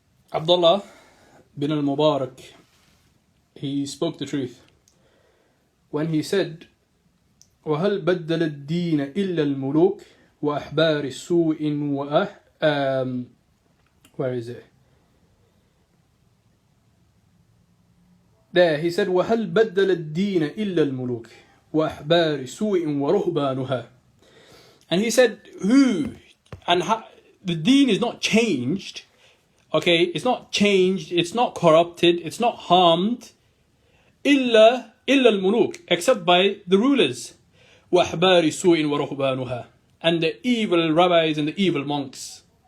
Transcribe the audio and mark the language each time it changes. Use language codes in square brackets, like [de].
[en] Abdullah bin al-Mubarak, he spoke the truth when he said, [ar] وَهَلْ بَدَّلَ الدِّينَ إِلَّا الْمُلُوكِ وَأَحْبَارِ السُّوءِ [en] where is it? There, he said, [ar] وَهَلْ بَدَّلَ الدِّينَ إِلَّا الْمُلُوكِ وَأَحْبَارِ سُوءٍ وَرُهْبَانُهَا. [en] And he said, who and how, the deen is not changed. Okay, it's not changed, it's not corrupted, it's not harmed. [ar] إِلَّا الْمُلُوكِ, [en] except by the rulers. [ar] وَأَحْبَارِ سُوءٍ وَرُهْبَانُهَا. [en] And the evil rabbis and the evil monks.